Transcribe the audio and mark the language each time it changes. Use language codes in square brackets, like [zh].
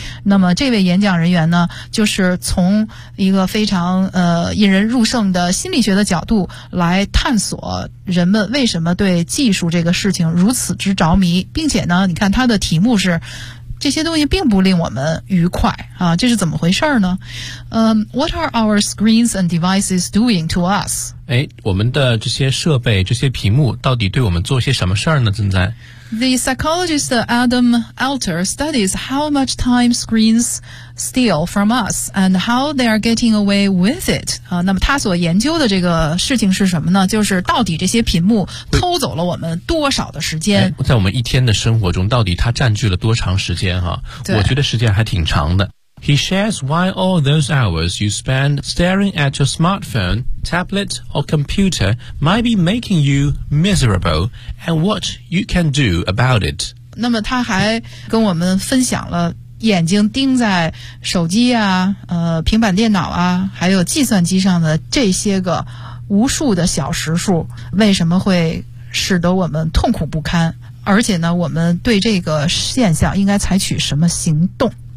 [zh] 那么这位演讲人员呢，就是从一个非常引人入胜的心理学的角度来探索人们为什么对技术这个事情如此之着迷，并且呢，你看他的题目是这些东西并不令我们愉快啊，这是怎么回事呢？ [en] What are our screens and devices doing to us？ [zh] 哎，我们的这些设备、这些屏幕到底对我们做些什么事儿呢？正在 [en] The psychologist Adam Alter studies how much time screens steal from us and how they are getting away with it。 [zh] 那么他所研究的这个事情是什么呢？就是到底这些屏幕偷走了我们多少的时间？哎，在我们一天的生活中，到底它占据了多长时间啊？我觉得时间还挺长的。 [en] He shares why all those hours you spend staring at your smartphone, tablet, or computer might be making you miserable and what you can do about it. [zh] 那么他还跟我们分享了眼睛盯在手机啊、平板电脑啊、还有计算机上的这些个无数的小时数，为什么会使得我们痛苦不堪，而且呢，我们对这个现象应该采取什么行动。